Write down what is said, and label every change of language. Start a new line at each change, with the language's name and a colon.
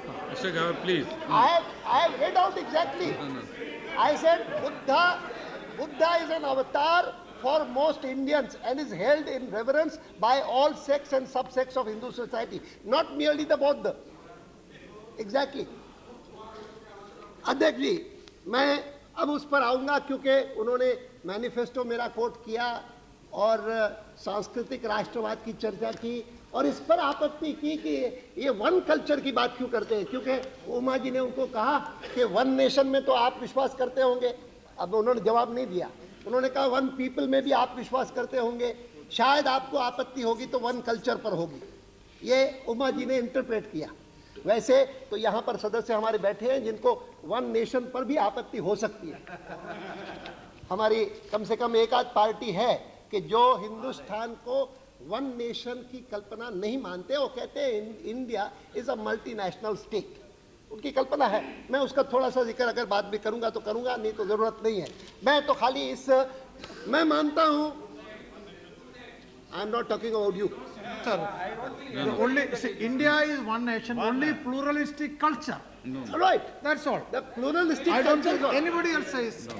English: Mr. Gawar, please. I have read out exactly. I said Buddha is an avatar for most Indians and is held in reverence by all sects and subsects of Hindu society, not merely the Buddha. Exactly.
Hindi: अध्यक्ष जी, मैं अब उस पर आऊंगा क्योंकि उन्होंने manifesto मेरा coat किया और सांस्कृतिक राष्ट्रवाद की चर्चा की और इस पर आपत्ति की कि ये वन कल्चर की बात क्यों करते हैं, क्योंकि उमा जी ने उनको कहा कि वन नेशन में तो आप विश्वास करते होंगे। अब उन्होंने जवाब नहीं दिया, उन्होंने कहा वन पीपल में भी आप विश्वास करते होंगे, शायद आपको आपत्ति होगी तो वन कल्चर पर होगी, ये उमा जी ने इंटरप्रेट किया। वैसे तो यहाँ पर सदस्य हमारे बैठे हैं जिनको वन नेशन पर भी आपत्ति हो सकती है। हमारी कम से कम एक आध पार्टी है कि जो हिंदुस्तान को वन नेशन की कल्पना नहीं मानते, वो कहते हैं
English: India is a multinational state,
Hindi: उनकी कल्पना है। मैं उसका थोड़ा सा जिक्र अगर बात भी करूंगा तो करूंगा, नहीं तो जरूरत नहीं है। मैं तो खाली मैं मानता हूं,
English: I am not talking about you Sir, only see, India is one nation, only pluralistic culture. Right, That's all. The pluralistic I don't culture think anybody else says.